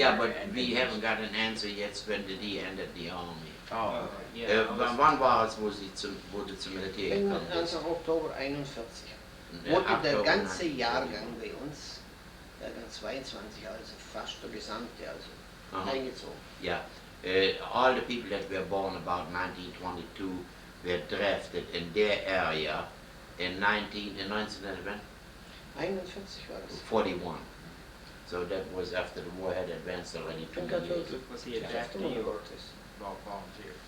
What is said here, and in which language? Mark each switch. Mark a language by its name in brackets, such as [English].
[English] Yeah, but we haven't got an answer yet. When did he end the army? Oh. [German] Wann war es, wo du zum Militär gekommen bist? 1. Oktober 41. Wurde der ganze Jahrgang bei uns, Jahrgang 22, also fast der gesamte, also eingezogen. [English] Yeah, all the people that were born about 1922 were drafted in their area in 1941 [German] war das. 41. [English] So that was after the war had advanced already 2 years. Was he a draftee or volunteer?